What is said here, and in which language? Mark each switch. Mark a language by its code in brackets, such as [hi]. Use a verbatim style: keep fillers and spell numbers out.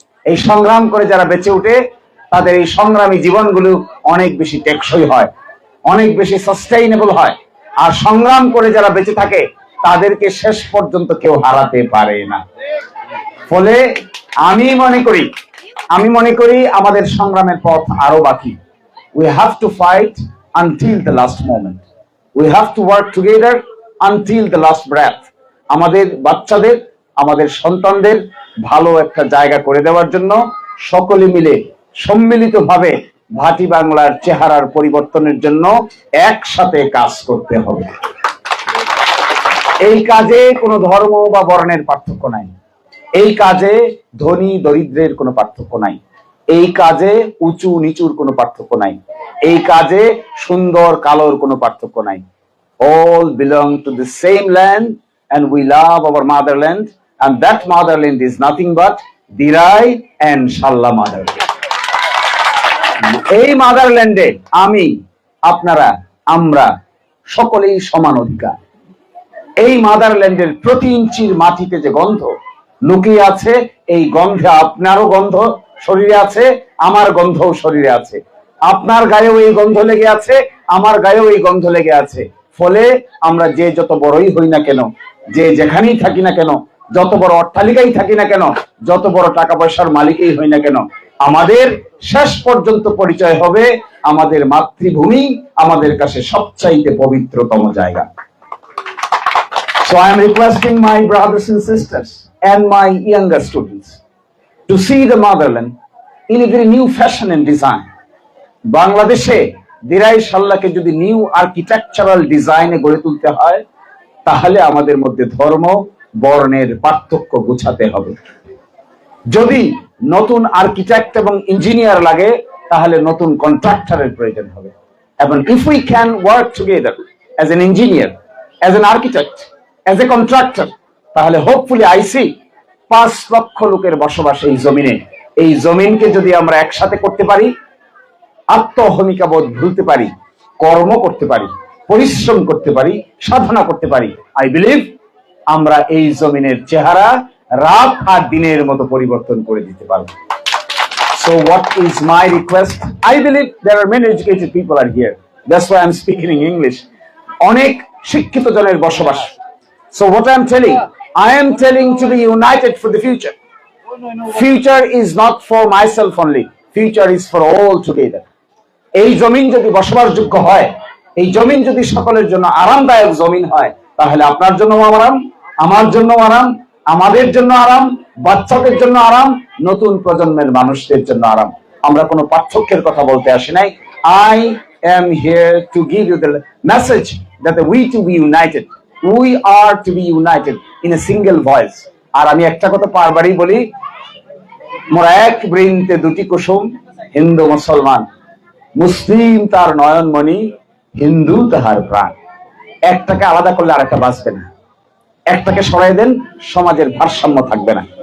[bn] এই সংগ্রাম করে যারা বেঁচে উঠে, তাদের এই সংগ্রামী জীবনগুলো অনেক বেশি টেকসই হয়, অনেক বেশি সাস্টেইনেবল হয়। আর সংগ্রাম করে যারা বেঁচে থাকে, তাদেরকে শেষ পর্যন্ত কেউ হারাতে পারে না। ফলে আমি মনে করি আমি মনে করি আমাদের সংগ্রামের পথ আরো বাকি। [en] We have to fight until the last moment. We have to work together until the last breath. [bn] আমাদের বাচ্চাদের, আমাদের সন্তানদের ভালো একটা জায়গা করে দেওয়ার জন্য সকলে মিলে সম্মিলিতভাবে ভাটি বাংলার চেহারার পরিবর্তনের জন্য একসাথে কাজ করতে হবে। এই কাজে কোনো ধর্ম বা বর্ণের পার্থক্য নাই, এই কাজে ধনী দরিদ্রের কোনো পার্থক্য নাই, এই কাজে উঁচু নিচুর কোনো পার্থক্য নাই, এই কাজে সুন্দর কালোর কোনো পার্থক্য নাই। [en] All belong to the same land and we love our motherland, and that motherland is nothing but Dirai and Shalla motherland. [bn] এই মাদারল্যান্ডে আমি, আপনারা, আমরা সকলেই সমান অধিকার। এই মাদারল্যান্ডের প্রতি ইঞ্চির মাটিতে যে গন্ধ লুকিয়ে আছে, এই গন্ধে আপনারও গন্ধ শরীরে আছে, আমার গন্ধও শরীরে আছে, আপনার গায়েও এই গন্ধ লেগে আছে, আমার গায়েও এই গন্ধ লেগে আছে। ফলে আমরা যে যত বড়ই হই না কেন, যে যেখানেই থাকি না কেন, যত বড় অট্টালিকাই থাকি না কেন, যত বড় টাকা পয়সার মালিকই হই না কেন, আমাদের শেষ পর্যন্ত পরিচয় হবে আমাদের মাতৃভূমি, আমাদের কাছে সবচাইতে পবিত্রতম জায়গা। [en] So I am requesting my brothers and sisters and my younger students to see the motherland in a very new fashion and design. [bn] বাংলাদেশে দিরাই শাল্লাকে যদি নিউ আর্কিটেকচারাল ডিজাইনে গড়ে তুলতে হয়, তাহলে আমাদের মধ্যে ধর্ম বর্ণের পার্থক্য গুছাতে হবে। যদি নতুন আর্কিটেক্ট এবং ইঞ্জিনিয়ার লাগে, তাহলে নতুন কন্ট্রাক্টরের প্রয়োজন হবে। এবং [en] if we can work together as an engineer, as an architect, as a contractor, [bn] তাহলে হোপফুলি আই সি পাঁচ লক্ষ লোকের বসবাস এই জমিনে। এই জমিনকে যদি আমরা একসাথে করতে পারি, আত্মহমিকা বোধ ভুলতে পারি, কর্ম করতে পারি, পরিশ্রম করতে পারি, সাধনা করতে পারি, [en] I believe [bn] আমরা এই জমিনের চেহারা রাত আর দিনের মতো পরিবর্তন করে দিতে পারবো। [en] So what is my request? I believe there are many educated people are here. That's why I'm speaking in English. [bn] অনেক শিক্ষিত জনের বসবাস। [en] So what I am telling, I am telling to be united for the future. Future is not for myself only. Future is for all together. [bn] এই জমিন যদি বসবাসযোগ্য হয়, এই জমিন যদি সকলের জন্য আরামদায়ক জমিন হয়, তাহলে আপনার জন্য আরাম, আমার জন্য আরাম, আমাদের জন্য আরাম, বাচ্চাদের জন্য আরাম, নতুন প্রজন্মের মানুষদের জন্য আরাম। আমরা কোনো পার্থক্যের কথা বলতে আসি নাই। [en] I am here to give you the message that we to be united. We are to be united in a single voice. [bn] আর আমি একটা কথা বারবারই বলি, মোরা এক বৃন্তে দুটি কুসুম, হিন্দু মুসলমান, মুসলিম তার নয়নমণি, হিন্দু তাহার প্রাণ। একটাকে আলাদা করলে আরেকটা বাঁচবে না, একটাকে সরাই দেন সমাজের ভারসাম্য থাকবে না।